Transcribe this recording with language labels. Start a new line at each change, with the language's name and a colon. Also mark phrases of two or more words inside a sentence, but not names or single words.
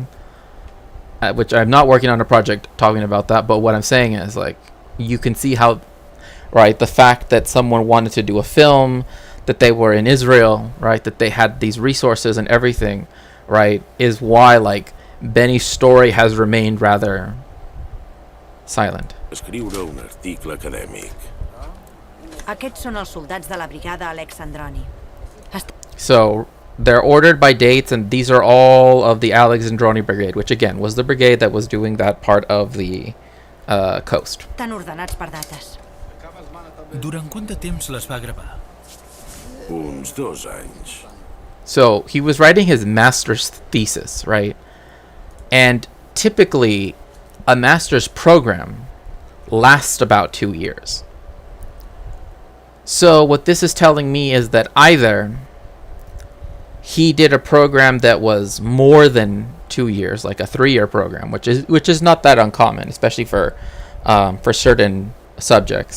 English: Which I'm not working on a project talking about that, but what I'm saying is, like, you can see how, right, the fact that someone wanted to do a film, that they were in Israel, right, that they had these resources and everything, right, is why, like, Benny's story has remained rather silent.
Catalan: Escriure un article acadèmic. Aquests són els soldats de la brigada Alexandroni.
English: So they're ordered by dates, and these are all of the Alexandroni Brigade, which again was the brigade that was doing that part of the coast.
Catalan: Estan ordenats per dates. Durant quant de temps les va gravar? Uns 2 anys.
English: So he was writing his master's thesis, right? And typically a master's program lasts about 2 years. So what this is telling me is that either he did a program that was more than 2 years, like a 3-year program, which is not that uncommon, especially for certain subjects.